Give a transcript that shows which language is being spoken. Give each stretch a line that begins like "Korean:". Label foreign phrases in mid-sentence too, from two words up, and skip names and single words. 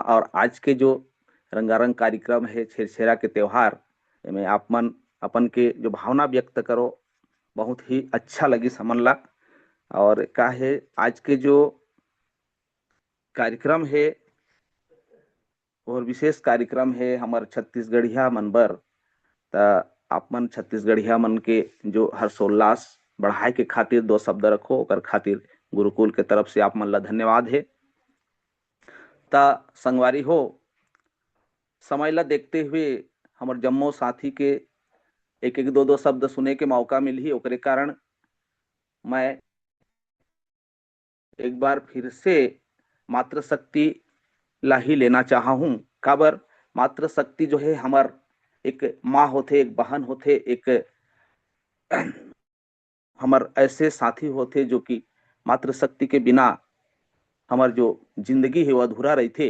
Chhattisgarhi: और आज के जो रंगारंग कार्यक्रम है छेरछेरा के त्योहार में आप मन अपन के जो भावना व्यक्त करो, बहुत ही अच्छा लगी समझला। और का है आज के जो कार्यक्रम है और विशेष कार्यक्रम है हमार छत्तीसगढ़िया मन बर। त आप मन छत्तीसगढ़िया मन के जो हर्षोल्लास बढ़ाए के खातिर दो शब्द रखो, ओकर खातिर गुरुकुल के तरफ से आप मन ला धन्यवाद है। ता संगवारी हो, समय ला देखते हुए हमार जम्मो साथी के एक एक दो दो शब्द सुने के मौका मिली, ओकरे कारण मैं एक बार फिर से मातृशक्ति ला ही लेना चाहा हूँ। काबर मातृशक्ति जो है हमार एक माँ होते, एक बहन होते, एक हमार ऐसे साथी होते जो कि मातृशक्ति के बिना हमार जो जिंदगी है वो अधूरा रही थे।